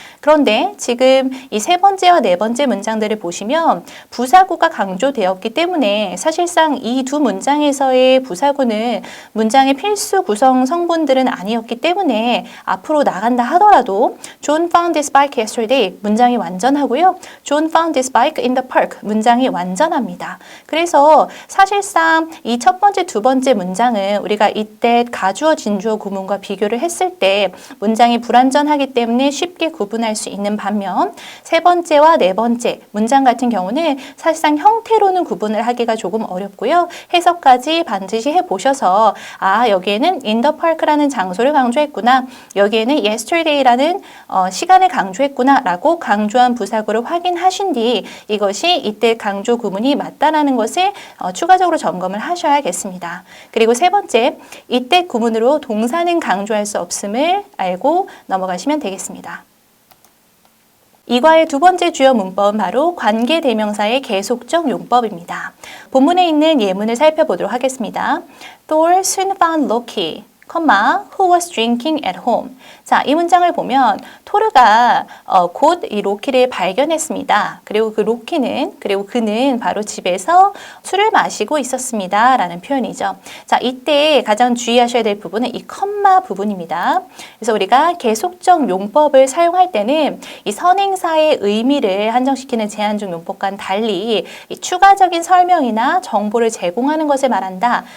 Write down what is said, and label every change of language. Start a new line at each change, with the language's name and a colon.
Korean: 그런데 지금 이 세 번째와 네 번째 문장들을 보시면 부사구가 강조되었기 때문에 사실상 이 두 문장에서의 부사구는 문장의 필수 구성 성분들은 아니었기 때문에 앞으로 나간다 하더라도
English: John found this bike yesterday
Korean: 문장이 완전하고요.
English: John found this bike in the park
Korean: 문장이 완전합니다. 그래서 사실상 이 첫 번째, 두 번째 문장은 우리가 이때 가주어, 진주어 구문과 비교를 했을 때 문장이 불완전하기 때문에 쉽게 구분할 확인할 수 있는 반면 세 번째와 네 번째 문장 같은 경우는 사실상 형태로는 구분을 하기가 조금 어렵고요. 해석까지 반드시 해보셔서 여기에는
English: in the park
Korean: 라는 장소를 강조했구나. 여기에는 yesterday라는 시간을 강조했구나 라고 강조한 부사구를 확인하신 뒤 이것이 이때 강조 구문이 맞다라는 것을 추가적으로 점검을 하셔야겠습니다. 그리고 세 번째, 이때 구문으로 동사는 강조할 수 없음을 알고 넘어가시면 되겠습니다. 이과의 두 번째 주요 문법은 바로 관계대명사의 계속적 용법입니다. 본문에 있는 예문을 살펴보도록 하겠습니다.
English: Thor soon found Loki, who was drinking at home.
Korean: 자, 이 문장을 보면 토르가 곧 이 로키를 발견했습니다. 그리고 그는 바로 집에서 술을 마시고 있었습니다. 라는 표현이죠. 자, 이때 가장 주의하셔야 될 부분은 이 컴마 부분입니다. 그래서 우리가 계속적 용법을 사용할 때는 이 선행사의 의미를 한정시키는 제한적 용법과는 달리 이 추가적인 설명이나 정보를 제공하는 것을 말한다.